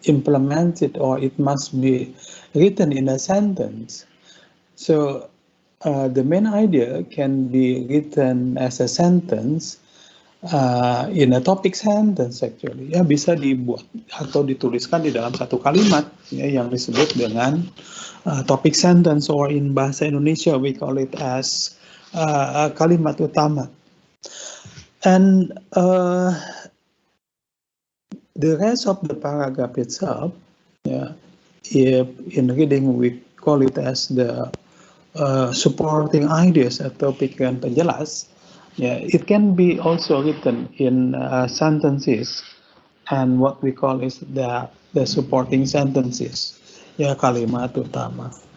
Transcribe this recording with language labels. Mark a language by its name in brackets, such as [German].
[English] Implemented, or it must be written in a sentence. So the main idea can be written as a sentence in a topic sentence actually. [Indonesian] Ya, bisa dibuat atau dituliskan di dalam satu kalimat ya, yang disebut dengan topic sentence, [English] or in bahasa Indonesia we call it as [Indonesian] kalimat utama. [English] And the rest of the paragraph itself, if in reading we call it as the supporting ideas [Indonesian] atau pikiran penjelas, [English] it can be also written in sentences, and what we call is the supporting sentences, [Indonesian] kalimat utama.